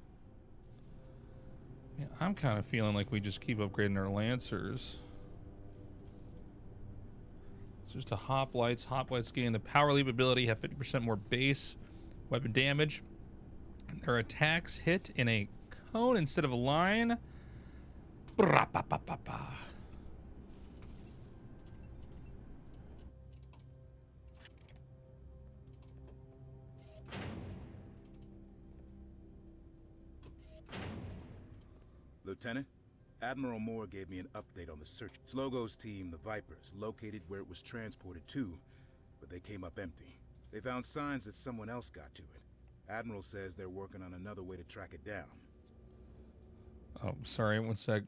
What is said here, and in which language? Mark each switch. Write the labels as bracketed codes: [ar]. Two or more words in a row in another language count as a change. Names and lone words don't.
[en] Yeah, I'm kind of feeling like we just keep upgrading our Lancers. It's just a hoplites. Hoplites gain the power leap ability, have 50% more base weapon damage. Their attacks hit in a cone instead of a line. Bra-ba-ba-ba-ba. Lieutenant, Admiral Moore gave me an update on the search. Slogo's team, the Vipers, located where it was transported to, but they came up empty. They found signs that someone else got to it. Admiral says they're working on another way to track it down. Oh, sorry. 1 sec.